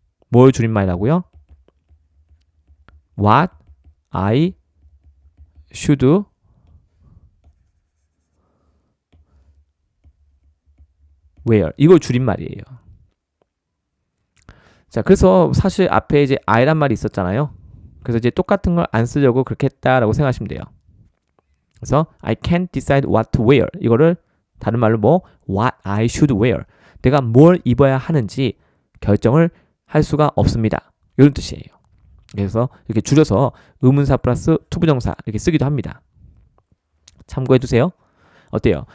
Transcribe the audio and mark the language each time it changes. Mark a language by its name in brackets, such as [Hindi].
[Korean] 뭘 줄인 말이라고요? [English] What I should wear. [Korean] 이걸 줄인 말이에요. 자, 그래서 사실 앞에 이제 I란 말이 있었잖아요. 그래서 이제 똑같은 걸 안 쓰려고 그렇게 했다라고 생각하시면 돼요. [English] 그래서 I can't decide what to wear. [Korean] 이거를 다른 말로 뭐 [English] what I should wear. [Korean] 내가 뭘 입어야 하는지 결정을 할 수가 없습니다. 이런 뜻이에요. 그래서 이렇게 줄여서 의문사 플러스 투부정사 이렇게 쓰기도 합니다. 참고해 두세요. 어때요?